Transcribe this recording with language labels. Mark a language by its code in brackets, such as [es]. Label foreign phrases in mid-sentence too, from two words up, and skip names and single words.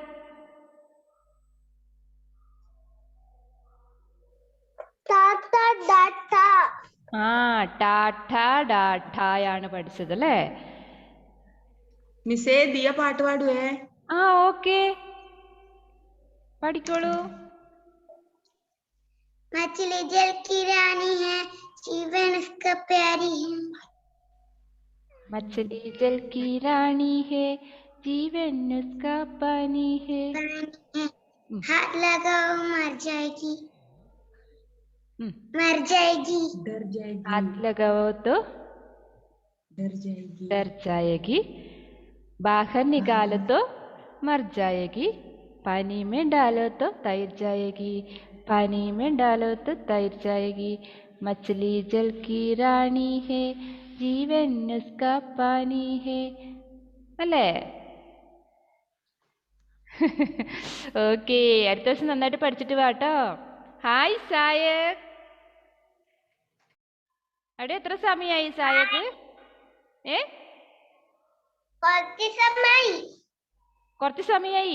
[ml] ആ, ടാറ്റ ഡാഠയാണ് പഠിച്ചത് അല്ലേ? മിസ്സേ, ദിയ പാട്ട് പാടുവേ. ആ, ഓക്കെ, പഠിക്കോളൂ. [hi] मछली जल की रानी है, जीवन उसका प्यारी है. मछली जल की रानी है, जीवन उसका पानी है. हाथ लगाओ मर जाएगी, मर जाएगी, डर जाएगी, हाथ लगाओ तो डर जाएगी, डर जाएगी, बाहर निकालो तो मर जाएगी, पानी में डालो तो तैर जाएगी, पानी में डालो तो तैर जाएगी, मछली जल की रानी है जीवन उसका पानी है അല്ലേ? [ml] ഓക്കെ, അടുത്ത ദിവസം നന്നായിട്ട് പഠിച്ചിട്ട് വാട്ടോ. ഹായ് സായക്. അവിടെ എത്ര സമയമായി സായക്ക്? കുറച്ച് സമയമായി.